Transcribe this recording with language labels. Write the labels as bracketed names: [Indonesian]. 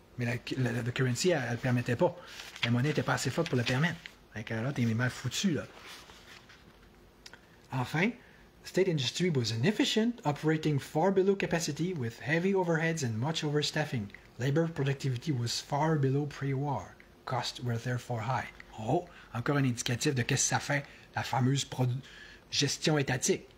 [French] Mais la currency, elle ne le permettait pas. La monnaie n'était pas assez forte pour le permettre. Fait que là, t'es mal foutu, là. [English] Enfin, state industry was inefficient, operating far below capacity with heavy overheads and much overstaffing. Labor productivity was far below pre-war. Costs were therefore high. [French] Oh, encore un indicatif de qu'est-ce que ça fait, la fameuse gestion étatique.